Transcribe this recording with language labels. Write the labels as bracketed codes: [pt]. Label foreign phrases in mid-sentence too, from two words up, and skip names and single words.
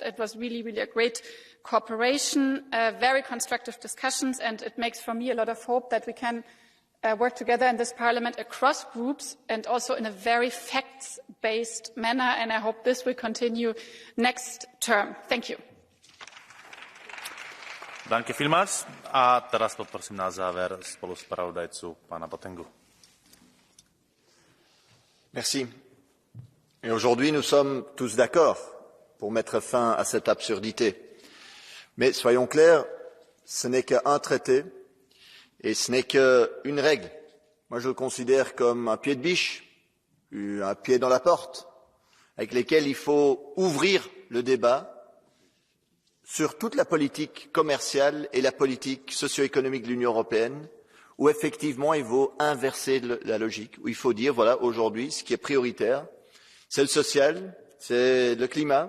[en] It was really a great cooperation, very constructive discussions, and it makes for me a lot of hope that we can work together in this Parliament across groups and also in a very facts-based manner, and I hope this will continue next term. Thank you. [de] Danke vielmals. [sk] A teraz poprosím na záver spoluspravodajcu pána Botengu. [fr] Merci. Et aujourd'hui, nous sommes tous d'accord pour mettre fin à cette absurdité. Mais soyons clairs, ce n'est qu'un traité et ce n'est qu'une règle. Moi, je le considère comme un pied de biche, un pied dans la porte, avec lesquels il faut ouvrir le débat sur toute la politique commerciale et la politique socio-économique de l'Union européenne, où effectivement il faut inverser la logique, où il faut dire, voilà, aujourd'hui, ce qui est prioritaire, c'est le social, c'est le climat.